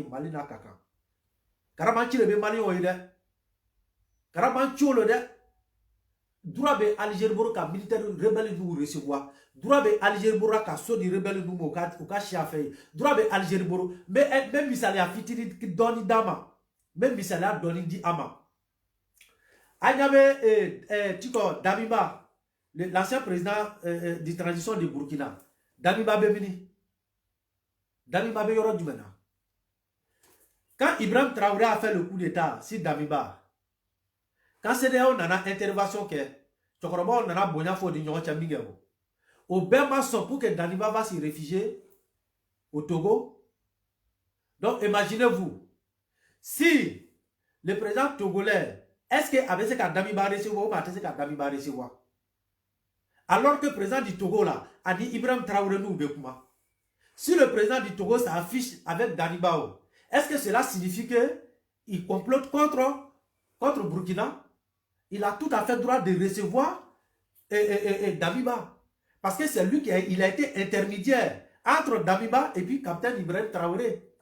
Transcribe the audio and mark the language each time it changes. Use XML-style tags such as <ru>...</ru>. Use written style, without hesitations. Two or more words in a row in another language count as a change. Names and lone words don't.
<bm>Mali n'a ka kan karamanci de bɛ Maliyɛnw ye dɛ karamanci lo dɛ droit bɛ Algérie bolo ka</bm> <fr>militaire rebelle</fr> <bm>n'u recevoir droit bɛ Algérie bolo ka so di rebelle n'u ma u ka si a fɛ yen droit bɛ Algérie bolo n bɛ misaliya fitinin dɔɔni d'a ma n bɛ misaliya dɔɔni di a ma an ɲa bɛ Tiko Damiba</bm> <fr>l'ancien président de transition de Burkina</fr> <bm>Damiba bɛ mini Damiba bɛ yɔrɔ jumɛn na</bm> <fr>quand Ibrahim Traoré a fait le coup d'état</fr> <bm>si Damiba quand CEDEAO nana intervention kɛ cɛkɔrɔbaw nana bonya fɔ ni ɲɔgɔn cɛ min kɛ o bɛɛ ma sɔn</bm> <fr>pour que Damiba va se réfugier au Togo donc imaginez-vous si le président togolais est-ce que avait</fr> <bm>se ka</bm> <fr>Damiba recevoir ou pas</fr> <bm>se ka</bm> <fr>Damiba recevoir alors que le président du Togo là a dit Ibrahim Traoré nous</fr> <bm>be kuma</bm> <fr>si le président du Togo s'affiche avec Damiba est-ce que cela signifie que il complote contre Burkina? Il a tout à fait droit de recevoir Damiba parce que c'est lui il a été intermédiaire entre Damiba et puis capitaine Ibrahim Traoré.</fr>